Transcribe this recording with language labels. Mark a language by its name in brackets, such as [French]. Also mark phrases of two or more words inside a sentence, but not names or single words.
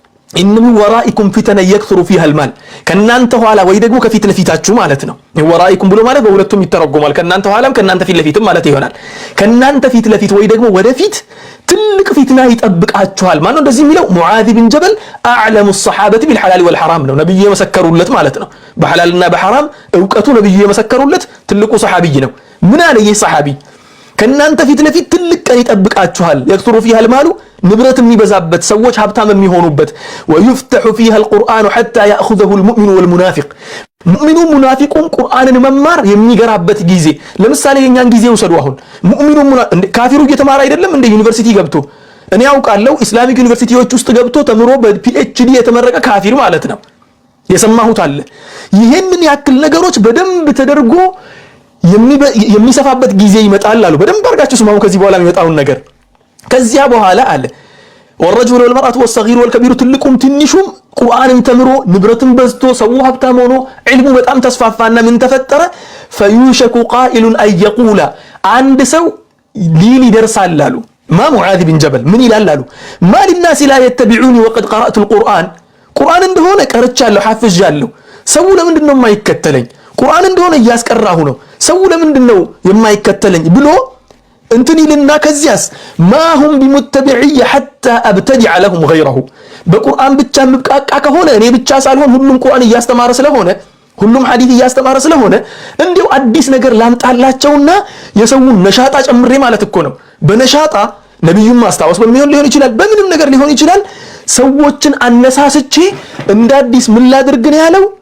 [Arabic] إن من ورائكم فتنا يكثر فيها المال [Amharic] ከናንተ ኋላ ወይ ደግሞ ከፊት ለፊታችሁ ማለት ነው። ወራኢኩም ብሎ ማለት በሁለቱም ይተረጎማል። ከናንተ ኋላም ከናንተ ፊት ለፊትም ማለት ይሆናል። ከናንተ ፊት ለፊት ወይ ደግሞ ወደፊት ትልቅ ፊትና ይጠብቃችኋል። ማነው እንደዚህ የሚለው? ሙዓዝ ብን ጀበል [Arabic] أعلم الصحابة بالحلال والحرام [Amharic] ነው። ነብዩ የመሰከሩለት ማለት ነው። በሐላልና በሐራም ዕውቀቱ ነብዩ የመሰከሩለት ትልቁ ሰሃቢይ ነው። ምን አለ ይህ ሰሃቢ? ከናንተ ፊት ለፊት ትልቅ ቀን ይጠብቃችኋል። [Arabic] يكثر فيها المال [Amharic] ንብረት የሚበዛበት ሰዎች ሀብታም የሚሆኑበት [Arabic] ويفتح فيها القرآن حتى يأخذه المؤمن والمنافق [Amharic] ሙእሚኑ ሙናፊቁን ቁርአንን መማር የሚገራበት ጊዜ። ለምሳሌ የኛን ጊዜ ወሰዱ። አሁን ሙእሚኑ ካፊሩ እየተማረ አይደለም እንደ ዩኒቨርሲቲ ገብቶ እኔ ያውቃለሁ ኢስላሚክ ዩኒቨርሲቲዎች ውስጥ ገብቶ ተምሮ በፒኤችዲ የተመረቀ ካፊር ማለት ነው። የሰማሁት አለ። ይሄንን ያክል ነገሮች በደንብ ተደርጎ የሚሰፋበት ጊዜ ይመጣል አሉ። በደንብ አድርጋችሁ ስማው ከዚህ በኋላ የሚመጣውን ነገር። ከዚያ በኋላ አለ [Arabic] والرجل والمرأة والصغير والكبير [Amharic] ትልቁም ትንሹም ቁርአንን ተምሮ ንብረትን በዝቶ ሰው ሀብታም ሆኖ ዒልሙ በጣም ተስፋፋና ምን ተፈጠረ? [Arabic] فيوشك قائل أن يقول [Amharic] አንድ ሰው ሊል ይደርሳል አሉ ማ ሙዓዝ ብን ጀበል ምን ይላል አሉ [Arabic] ما للناس لا يتبعوني وقد قرأت القرآن [Amharic] ቁርአን እንደሆነ ቀርቻለሁ ሐፍዣለሁ ሰው ለምንድን ነው የማይከተለኝ? ቁርአን እንደሆነ እያስቀራሁ ነው ሰው ለምንድን ነው የማይከተለኝ ብሎ እንትን ይልና ከዚያስ [Arabic] ما هم بمتبعي حتى أبتدع لهم غيره [Amharic] በቁርአን ብቻ ምብቃቃ ከሆነ እኔ ብቻ ሳልሆን ሁሉም ቁርአን እያስተማረ ስለሆነ ሁሉም ሐዲስ እያስተማረ ስለሆነ እንዴው አዲስ ነገር ላምጣላቸውና የሰውን ነሻጣ ጨምሬ ማለት እኮ ነው። በነሻጣ ነብዩን ማስታወስ በሚሆን ሊሆን ይችላል፣ በምንም ነገር ሊሆን ይችላል። ሰዎችን አነሳስቼ እንደ አዲስ ምን ላድርግ ነው ያለው?